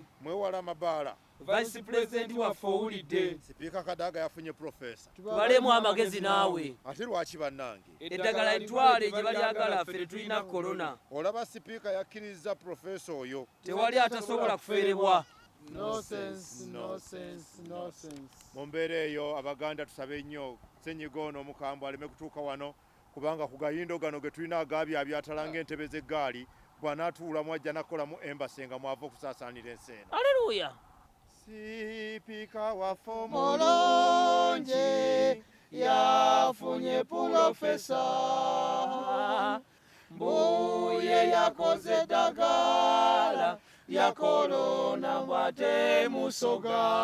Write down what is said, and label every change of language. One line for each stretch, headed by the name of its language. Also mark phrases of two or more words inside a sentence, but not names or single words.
Ganda: mwewala amabaala.
English: Vice President
Ganda: waffe owulidde. Sipiika Kadaga yafunye profesa. Tubalemu amagezi naawe. Ate lwaki bannange? Eddagala etwale gye balyagala ffe tetulina korona. Olaba sipiika yakkiriza profesa oyo. Tewali atasobola kufeerebwa.
English: No sense, no sense, no sense.
Ganda: Mu mbeera eyo Abaganda tusabe nnyo ssenyiga ono omukambwe aleme kutuuka wano, kubanga ku gayindo gano ge tulina agaabyabyatala ng'entebe z'eggaali bw'anaatuulamu ajja nakolamu embasi nga mwava okusaasaanira ensi eno. Aleluya. Sipiika waffe Omulungi yafunye pulofesa, mbuye yakoze eddagala lya korona mbwate musoga.